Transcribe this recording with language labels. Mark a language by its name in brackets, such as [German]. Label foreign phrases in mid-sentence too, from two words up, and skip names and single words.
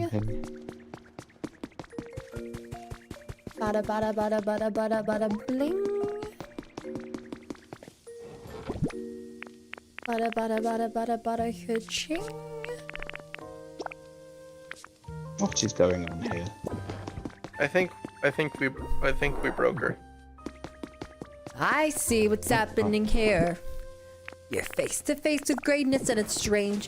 [English] Bada bada bada bada bada bada bling. Bada bada bada bada bada ka-ching. What is going on here? I think we broke her. I see what's happening here. You're face to face with greatness and it's strange.